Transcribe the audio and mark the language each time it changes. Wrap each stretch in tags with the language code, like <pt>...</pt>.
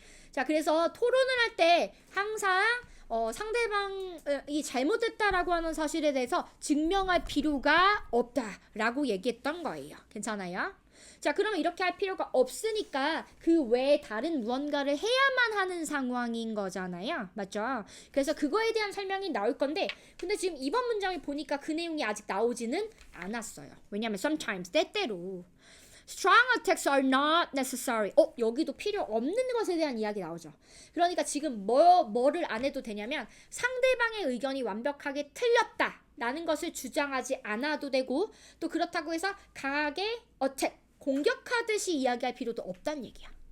<ko>자, 그래서 토론을 할 때 항상 상대방이 잘못했다라고 하는 사실에 대해서 증명할 필요가 없다라고 얘기했던 거예요. 괜찮아요? 자, 그러면 이렇게 할 필요가 없으니까 그 외에 다른 무언가를 해야만 하는 상황인 거잖아요. 맞죠? 그래서 그거에 대한 설명이 나올 건데 근데 지금 이번 문장을 보니까 그 내용이 아직 나오지는 않았어요. 왜냐면</ko> <en>sometimes</en> <ko>때때로</ko> <en>strong attacks are not necessary.</en> <ko>여기도 필요 없는 것에 대한 이야기 나오죠. 그러니까 지금 뭐를 안 해도 되냐면 상대방의 의견이 완벽하게 틀렸다 라는 것을 주장하지 않아도 되고 또 그렇다고 해서 강하게 attack 공격하듯이 이야기할 필요도 없다는 얘기야.</ko>